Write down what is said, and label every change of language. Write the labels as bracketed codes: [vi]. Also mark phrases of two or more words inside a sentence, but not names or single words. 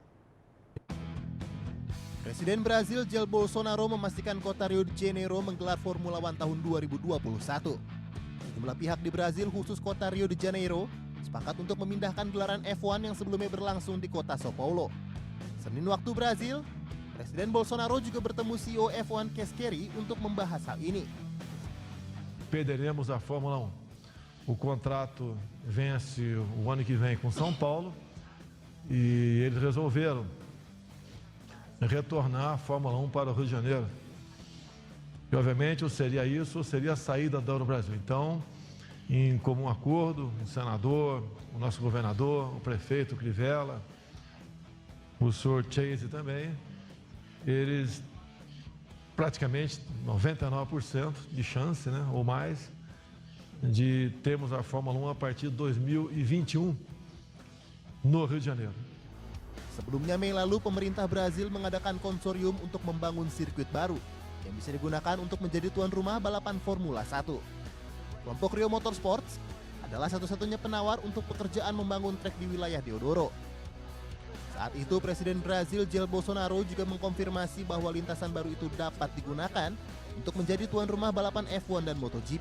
[id] Presiden Brasil Jair Bolsonaro memastikan kota Rio de Janeiro menggelar Formula One tahun 2021. Sejumlah pihak di Brasil khusus kota Rio de Janeiro sepakat untuk memindahkan gelaran F1 yang sebelumnya berlangsung di kota Sao Paulo. Senin waktu Brasil, Presiden Bolsonaro juga bertemu CEO F1 Casqueira untuk membahas hal ini. [pt] Perderemos a Fórmula 1. O contrato vence o ano que vem com São Paulo e eles resolveram retornar a Fórmula 1 para o Rio de Janeiro. E obviamente ou seria isso ou seria a saída do Brasil. Então, em comum acordo, o senador, o nosso governador, o prefeito Crivella, o senhor Chase também, eles praticamente 99% de chance, né, ou mais, de termos a Fórmula 1 a partir de 2021 no Rio de Janeiro. [id] Sebelumnya Mei lalu pemerintah Brasil mengadakan konsorium untuk membangun sirkuit baru yang bisa digunakan untuk menjadi tuan rumah balapan Formula 1. Kelompok Rio Motorsports adalah satu-satunya penawar untuk pekerjaan membangun trek di wilayah Deodoro. Saat itu Presiden Brasil Jair Bolsonaro juga mengkonfirmasi bahwa lintasan baru itu dapat digunakan untuk menjadi tuan rumah balapan F1 dan MotoGP.